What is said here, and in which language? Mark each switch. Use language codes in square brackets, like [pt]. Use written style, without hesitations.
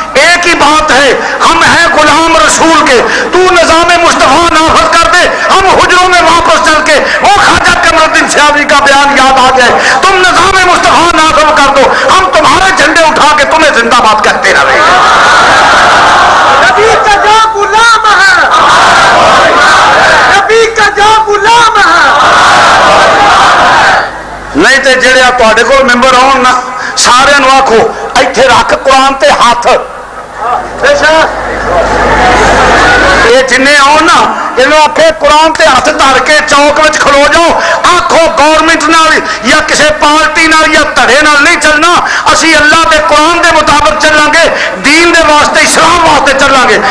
[ur] ایک ہی بات ہے، ہم ہیں غلام رسول کے. تو نظام مصطفیٰ نافذ کر دے، ہم حجروں میں واپس چل کے وہ خواجہ قمر الدین سیاوی کا بیان یاد آ جائے. تم نظام مصطفیٰ نافذ کر دو، ہم تمہارے جھنڈے اٹھا کے تمہیں زندہ باد کہتے رہیں گے. نبی کا جو غلام ہے، نبی کا جو غلام ہے. [pa] نہیں تے جڑے تواڈے کول ممبر ہون نا سارے نو آکھو ایتھے رکھ قرآن تے ہاتھ. یہ جن آن نا یہ آخے قرآن تے ہاتھ دھر کے چوک میں کھلو جاؤ. آخو گورنمنٹ نال یا کسی پارٹی نال یا دھڑے نال نہیں چلنا، اسی اللہ دے قرآن دے مطابق چلیں گے، دین دے واسطے اسلام واسطے چلیں گے.